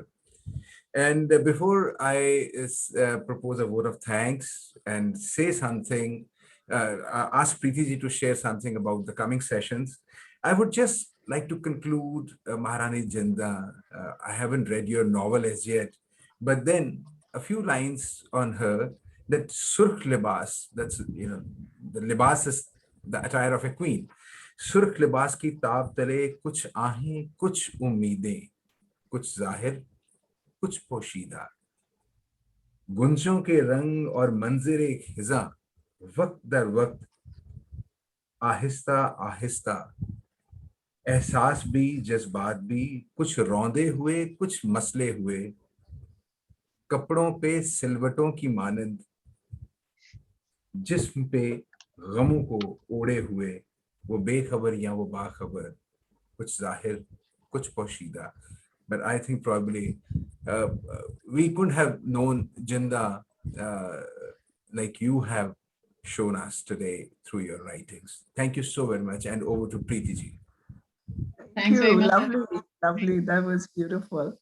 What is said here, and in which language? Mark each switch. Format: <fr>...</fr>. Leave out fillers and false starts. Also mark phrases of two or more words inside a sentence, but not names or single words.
<en>And before I propose a vote of thanks and say something, ask Preeti to share something about the coming sessions, I would just like to conclude Maharani Jindan. I haven't read your novel as yet, but then a few lines on her, that</en> <hi>सुर्ख़ लिबास,</hi> <en>that's, the libas is the attire of a queen.</en> <hi>सुर्ख़ लिबास की ताब तले कुछ आहें, कुछ उम्मीदें, कुछ ज़ाहिर, कुछ पोशीदा, गुंजों के रंग और मंजरे खिजा, वक्त दर वक्त आहिस्ता आहिस्ता, एहसास भी जज्बात भी, कुछ रौंदे हुए कुछ मसले हुए, कपड़ों पे सिलवटों की मानंद, जिस्म पे गमों को ओढ़े हुए, वो बेखबर या वो बाखबर, कुछ जाहिर कुछ पोशीदा.</hi> <en>But I think probably we couldn't have known Jindan like you have shown us today through your writings. Thank you so very much. And over to Preeti ji. Thanks very much. Lovely, lovely. That was beautiful.</en>